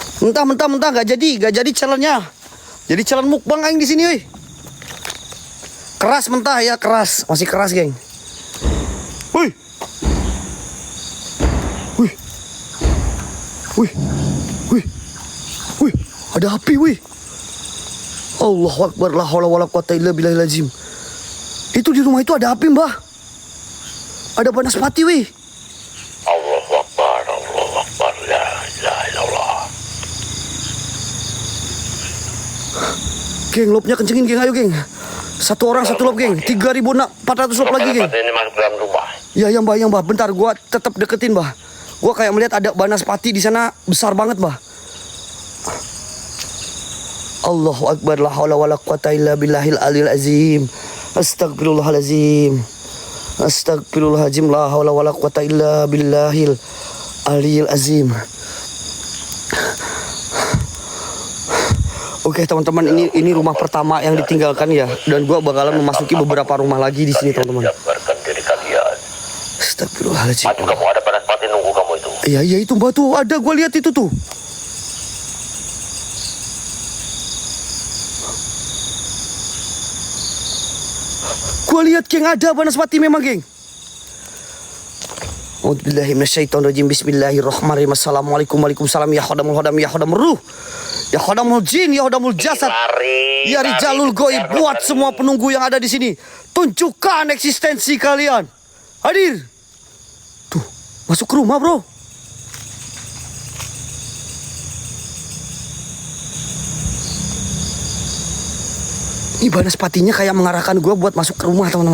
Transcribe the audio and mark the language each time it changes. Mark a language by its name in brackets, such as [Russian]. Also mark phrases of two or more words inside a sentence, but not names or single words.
[Indonesian] Mentah nggak jadi challenge-nya. Jadi challenge mukbang aing di sini, weh. Keras mentah ya, keras. Masih keras, geng. Wih. Wih. Wih. Wih. Wih, ada api, wih. [Arabic] الله أكبر، لا حول ولا قوة إلا بالله العظيم. [Indonesian] Itu di rumah itu ada api, Mbah. Ada banaspati, wih. [Arabic] الله أكبر، لا إله إلا الله. [Indonesian] Geng, lopnya kencengin, geng. Ayo, geng. Satu orang satu lop, geng. 3.400 lop lagi, geng. Ini masuk dalam rumah. Ya, Mbah. Bentar, gua tetap deketin, Mbah. Gua kayak melihat ada banaspati di sana besar banget, Mbah. [Arabic] الله أكبر، لا حول ولا قوة إلا بالله العلي العظيم. Astagfirullahalazim. أستغفر الله العظيم، لا حول ولا قوة إلا بالله العلي العظيم. [Indonesian] Oke, teman-teman, ini rumah pertama yang ditinggalkan ya, dan gua bakalan memasuki beberapa rumah lagi di sini, teman-teman. Jabarkan diri kalian. Astagfirullahalazim. Maju kamu, ada banaspati nunggu kamu itu. Iya itu, Mbah, tuh ada, gua lihat itu tuh. Gua lihat, geng, ada banaspati memang, geng. [Arabic] أعوذ بالله من الشيطان الرجيم. بسم الله الرحمن الرحيم. السلام عليكم، وعليكم السلام. يا خدام الخدام، يا خدام الروح، يا خدام الجن، يا خدام الجسد، يا رجال الغيب. [Indonesian] Buat semua penunggu yang ada di sini, tunjukkan eksistensi kalian. Hadir. Tuh, masuk ke rumah, bro. Ini banaspatinya kayak mengarahkan gue buat masuk ke rumah, teman-teman.